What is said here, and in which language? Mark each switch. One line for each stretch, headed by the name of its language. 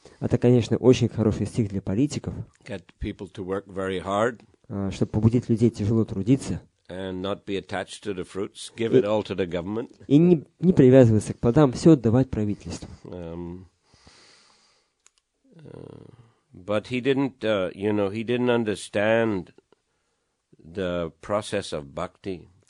Russian: Это, конечно, очень хороший стих для политиков,
English: Get people to work very hard.
Russian: Чтобы побудить людей тяжело трудиться.
English: And not be attached to the fruits, give it all to the government.
Russian: И не привязываться к плодам, все отдавать правительству.
English: But he didn't, he didn't understand the process of bhakti.